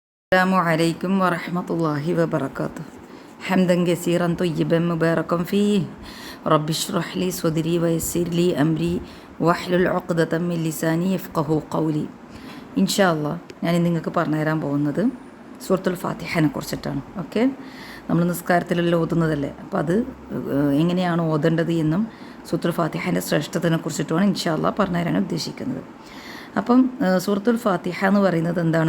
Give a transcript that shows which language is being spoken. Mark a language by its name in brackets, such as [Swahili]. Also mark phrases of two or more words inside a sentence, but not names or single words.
[Arabic] السلام عليكم ورحمة الله وبركاته حمدا كثيرا طيبا مباركا فيه رب اشرح لي صدري ويسر لي أمري واحلل عقدة من لساني يفقهوا قولي إن شاء الله [Malayalam] ഞാൻ നിങ്ങൾക്ക് പറഞ്ഞു തരാൻ പോകുന്നത് സൂറത്തുൽ ഫാത്തിഹനെ കുറിച്ചിട്ടാണ്. ഓക്കെ, നമ്മൾ നിസ്കാരത്തിലെല്ലാം ഓതുന്നതല്ലേ, അപ്പോൾ അത് എങ്ങനെയാണ് ഓതേണ്ടത് എന്നും സൂറത്തുൽ ഫാത്തിഹൻ്റെ ശ്രേഷ്ഠതയെ കുറിച്ചിട്ടുമാണ് [Arabic] إن شاء الله [Malayalam] പറഞ്ഞു തരാൻ ഉദ്ദേശിക്കുന്നത്. അപ്പം സൂറത്തുൽ ഫാത്തിഹ എന്ന് പറയുന്നത് എന്താണ്?